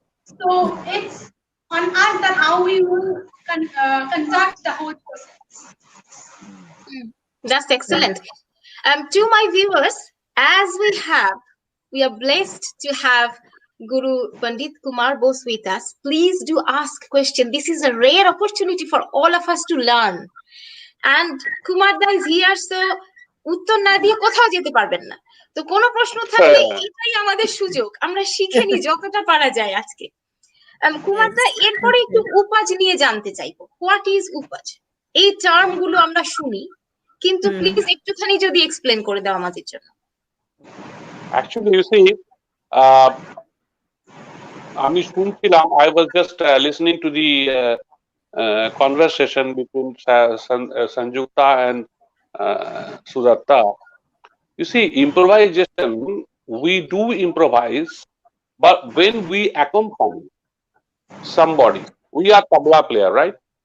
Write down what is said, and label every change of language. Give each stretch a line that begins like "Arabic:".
English: So it's on us that how we will conduct the whole process. That's excellent. To my viewers, as we are blessed to have Guru Pandit Kumar Bose with us. Please do ask questions. This is a rare opportunity for all of us to learn. And Kumar da is here, so
Bangla: উত্তর না দিয়ে কোথাও যেতে পারবেন না। তো কোনো প্রশ্ন থাকলে এটাই আমাদের সুযোগ, আমরা শিখে নিই যতটা পারা যায় আজকে। কুমার দা, এরপরে একটু উপাজ নিয়ে জানতে চাইবো।
English: What is উপাজ?
Bangla: এই টার্ম গুলো আমরা শুনি, কিন্তু প্লিজ একটুখানি যদি এক্সপ্লেন করে দাও আমাদের জন্য।
English: Actually, you see,
Bangla: আমি শুনছিলাম,
English: I was just listening to the conversation between Sanjukta and Sudatta. You see, improvisation, we do improvise, but when we accompany somebody, we are tabla player, right?